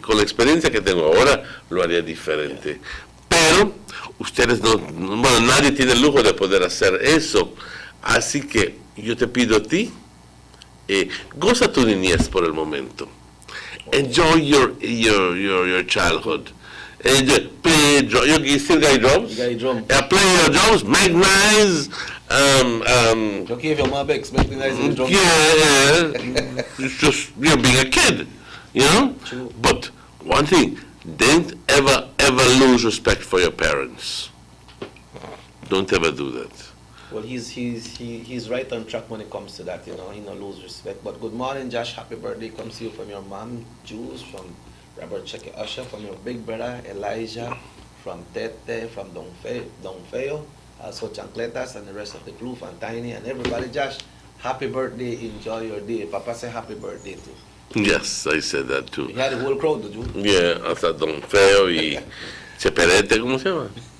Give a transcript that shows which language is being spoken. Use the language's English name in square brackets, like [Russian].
[Spanish] Con la experiencia que tengo ahora, lo haría diferente. Pero ustedes bueno, nadie tiene el lujo de poder hacer eso. Así que yo te pido a ti, goza tu niñez por el momento. [English] Enjoy your childhood. Play you still got drums? You got drum. Play your drums, make nice. Okay, if your mom expecting nice drum. Yeah. It's just being a kid, you know. True. But one thing, don't ever lose respect for your parents. Don't ever do that. Well, he's right on track when it comes to that, you know. He no lose respect. But good morning, Josh. Happy birthday comes to you from your mom, Jules, from Robert Cheque Usher, from your big brother, Elijah, from Tete, from Don Feo, also Chancletas and the rest of the crew, from Tiny and everybody. Josh, happy birthday. Enjoy your day. Papa say happy birthday too. Yes, I said that too. You had the whole crowd, did you? [Spanish] Yeah, hasta Don Feo y Cheperete, ¿cómo se llama?